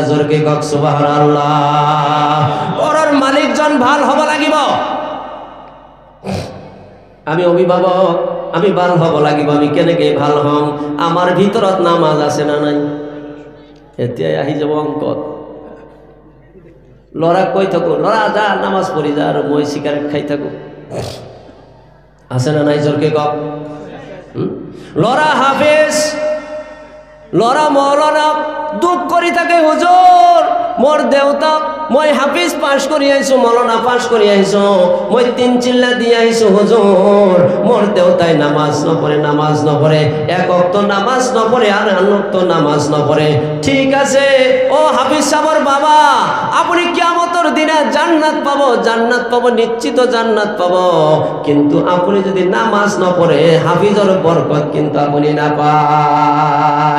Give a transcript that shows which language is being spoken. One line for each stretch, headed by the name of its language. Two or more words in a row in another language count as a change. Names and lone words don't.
Assamese: জোরকে কক সুবহানাল্লাহ। ঘৰৰ মালিকজন ভাল হব লাগিব। আমি অভিভাবক, আমি ভাল হব লাগিব। আমি কেনেকে ভাল হম? আমার ভিতৰত নামাজ আছে না নাই? এতিয়াই আহি যাব অঙ্কত। লড়া কৈ থাকো, লড়া যা নামাজ পড়ি যা, আর মই সিগারেট খাই থাকো, আছে না নাই? জোরকে কক। লড়া হাফেজ, লড়া মৌলানা দুঃখ করি থাকে, হুজুর মোর দেউতা মই হাফিজ পাশ করি আইছো, মৌলানা পাশ করি আইছো, মই 3 চিল্লা দিয়ে আইছো হুজুর, মোর দেউতাই নামাজ নপড়ে, 1 ওয়াক্ত নামাজ নপড়ে আর 2 ওয়াক্ত নামাজ নপড়ে।
Bangla: ঠিক আছে ও হাফিজ সাহেবের বাবা, আপনি কিয়ামতের দিনে জান্নাত পাবো, নিশ্চিত জান্নাত পাবো, কিন্তু আপনি যদি নামাজ না পড়ে হাফিজের বরকত কিন্তু আপনি না পায়।